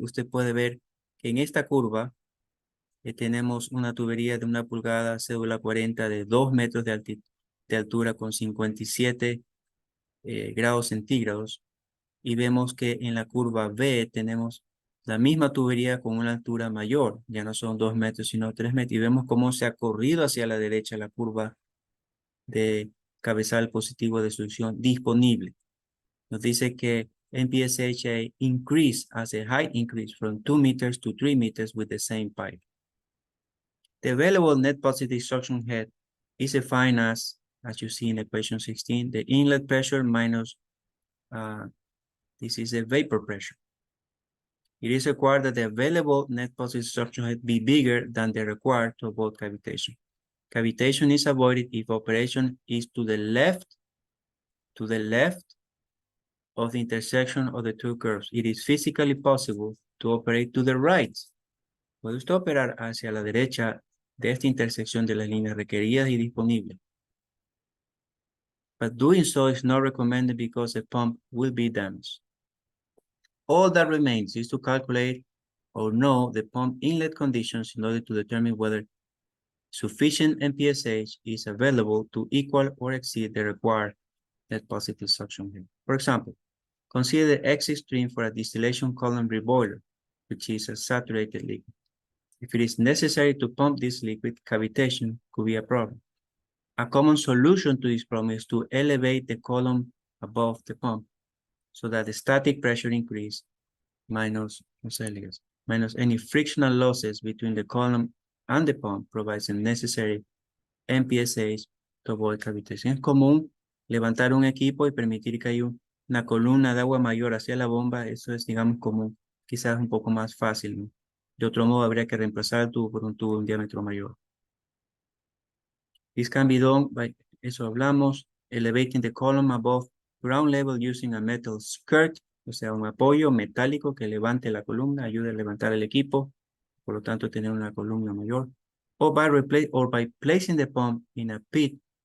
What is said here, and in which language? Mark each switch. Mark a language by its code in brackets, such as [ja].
[es] Usted puede ver que en esta curva tenemos una tubería de 1 pulgada, cédula 40 de 2 metros de altura con 57 grados centígrados. Y vemos que en la curva B tenemos la misma tubería con una altura mayor. Ya no son 2 metros, sino 3 metros. Y vemos cómo se ha corrido hacia la derecha la curva de cabezal positivo de succión disponible. Nos dice que [en] NPSHA increase as a height increase from 2 meters to 3 meters with the same pipe. The available net positive suction head is defined as you see in equation 16, the inlet pressure minus, this is the vapor pressure. It is required that the available net positive suction head be bigger than the required to avoid cavitation. Cavitation is avoided if operation is to the left of the intersection of the two curves. It is physically possible to operate to the right. [es] Puede usted operar hacia la derecha de esta intersección de las líneas requeridas y disponibles. [en] But doing so is not recommended because the pump will be damaged. All that remains is to calculate or know the pump inlet conditions in order to determine whether sufficient NPSH is available to equal or exceed the required net positive suction head. For example, consider the exit stream for a distillation column reboiler, which is a saturated liquid. If it is necessary to pump this liquid, cavitation could be a problem. A common solution to this problem is to elevate the column above the pump so that the static pressure increase minus any frictional losses between the column and the pump provides the necessary NPSH to avoid cavitation. [es] Es común levantar un equipo y permitir que haya una columna de agua mayor hacia la bomba. Eso es, digamos, común. Quizás un poco más fácil, ¿no? De otro modo, habría que reemplazar el tubo por un tubo de un diámetro mayor. [en] This can be done by, [es] eso hablamos, [en] elevating the column above ground level using a metal skirt, [es] o sea, un apoyo metálico que levante la columna, ayude a levantar el equipo, por lo tanto, tener una columna mayor. [en] Or by placing the pump in a pit